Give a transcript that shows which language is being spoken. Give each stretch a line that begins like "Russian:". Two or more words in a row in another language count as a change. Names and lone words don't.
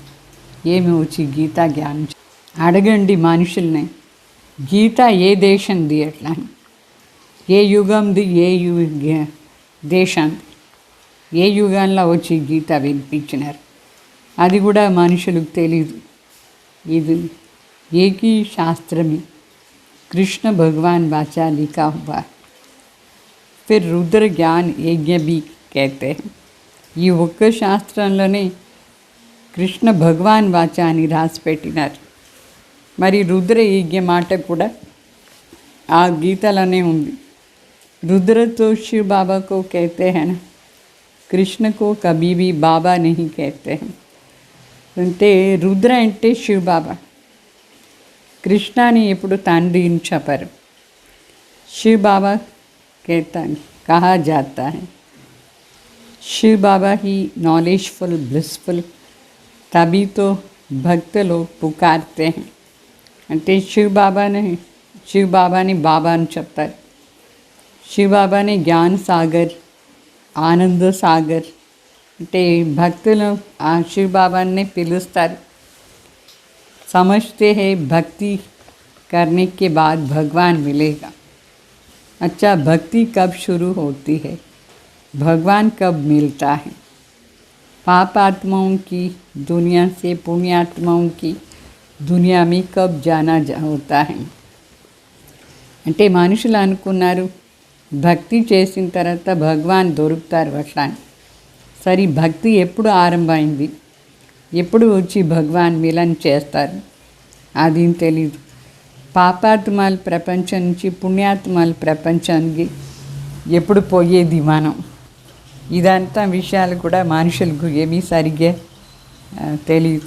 Telugu: ఏమి వచ్చి గీతా జ్ఞానం అడగండి మనుషుల్ని, గీత ఏ దేశంది ఎట్లా, ఏ యుగంది, ఏ దేశంది, ఏ యుగంలో వచ్చి గీత వినిపించినారు, అది కూడా మనుషులకు తెలీదు.
Hindi: ఇది एक ही शास्त्र में कृष्ण भगवान वाचा लिखा हुआ. फिर रुद्र ज्ञान यज्ञ भी कहते हैं.
Telugu: ఈ ఒక్క శాస్త్రంలోనే కృష్ణ భగవాన్ వాచ అని రాసి పెట్టినారు. మరి రుద్ర యజ్ఞ మాట కూడా ఆ గీతలోనే ఉంది.
Hindi: रुद्र तो शिव बाबा को कहते हैं ना, कृष्ण को कभी भी बाबा नहीं कहते हैं.
Telugu: అంటే రుద్ర అంటే శివ బాబా, కృష్ణని ఎప్పుడు తండ్రి అని చెప్పరు.
Hindi: शिव बाबा कहता कहा जाता है शिव बाबा ही
English: knowledgeful blissful,
Hindi: तभी तो भक्त लोग पुकारते हैं.
Telugu: అంటే శివ బాబాని బాబా అని చెప్తారు. శివ బాబాని జ్ఞాన సాగర్, ఆనంద సాగర్ అంటే భక్తులు ఆ శివ బాబాని పిలుస్తారు.
Hindi: समझते हैं भक्ति करने के बाद भगवान मिलेगा. अच्छा, भक्ति कब शुरू होती है, भगवान कब मिलता है? पाप आत्माओं की दुनिया से पुण्यात्माओं की दुनिया में कब जाना होता है?
Telugu: అంటే మనుషులు అనుకున్నారు భక్తి చేసిన తర్వాత భగవాన్ దొరుకుతారు అట్లా. సరే, భక్తి ఎప్పుడు ఆరంభమైంది, ఎప్పుడు వచ్చి భగవాన్ మిలన్ చేస్తారు, అది తెలీదు. పాపాత్మాల ప్రపంచం నుంచి పుణ్యాత్మాల ప్రపంచానికి ఎప్పుడు పోయేది మనం, ఇదంతా విషయాలు కూడా మనుషులకు ఏమీ సరిగ్గా తెలియదు.